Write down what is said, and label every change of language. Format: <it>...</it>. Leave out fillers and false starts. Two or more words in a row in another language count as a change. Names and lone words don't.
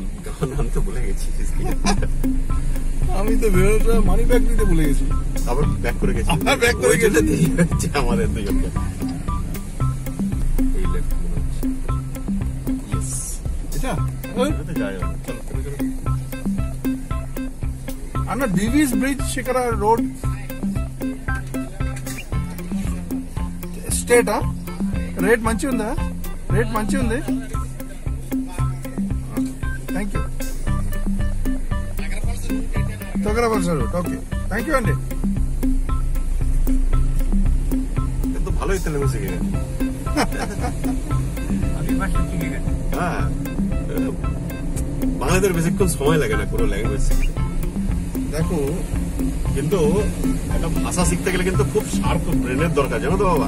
<bn>আমি তো ভুলে গেছি, আমি তো মানি ব্যাগ দিতে ভুলে গেছি, আবার ব্যাক করে গেছি। ব্যাক করে গেছি আমাদের দুজনকে। এই লেফট মনে হচ্ছে। ইয়েস, এটা এটা যাই হোক, চলো চলো চলো।</bn> <te>అన్న డివిస్ బ్రిడ్జ్ శిఖర రోడ్ స్టేటా? రేట్ మంచి ఉందా? రేట్ మంచి ఉంది.</te> <en>thank you.</en> <te>తొగరపల్స రూట్, ఓకే,</te> <en>thank you</en> <te>అండి.</te> <bn>কিন্তু ভালোই তেলেগু শিখে গেছে। হ্যাঁ, বাংলাদেশের বেশিক্ষণ সময় লাগে না কোনো ল্যাঙ্গুয়েজ শিখতে। দেখো, কিন্তু একটা ভাষা শিখতে গেলে কিন্তু খুব শার্প ব্রেনের দরকার, জানো তো বাবা।</bn>